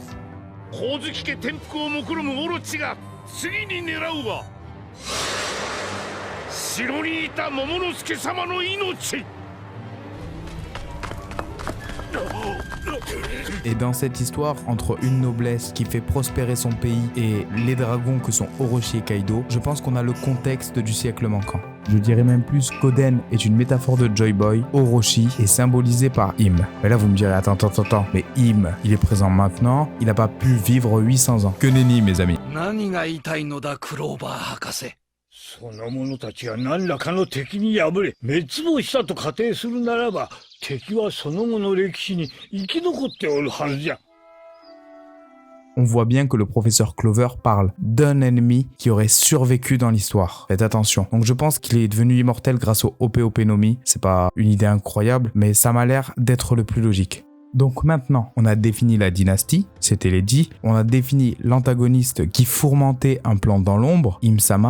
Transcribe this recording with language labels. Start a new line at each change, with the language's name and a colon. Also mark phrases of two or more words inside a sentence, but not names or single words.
French: Et dans cette histoire, entre une noblesse qui fait prospérer son pays et les dragons que sont Orochi et Kaido, je pense qu'on a le contexte du siècle manquant. Je dirais même plus qu'Oden est une métaphore de Joy Boy, Orochi est symbolisé par Im. Mais là vous me direz, attends, mais Im, il est présent maintenant, il n'a pas pu vivre 800 ans. Que nenni mes amis.
Japanese: その者たちが何らかの敵に敗れ滅亡したと仮定するならば、敵はその後の歴史に生き残っておるはずじゃ。
French: On voit bien que le professeur Clover parle d'un ennemi qui aurait survécu dans l'histoire. Faites attention. Donc je pense qu'il est devenu immortel grâce au Ope Ope no Mi. C'est pas une idée incroyable, mais ça m'a l'air d'être le plus logique. Donc maintenant, on a défini la dynastie, c'était Lady, on a défini l'antagoniste qui fourmentait un plan dans l'ombre, Im-sama.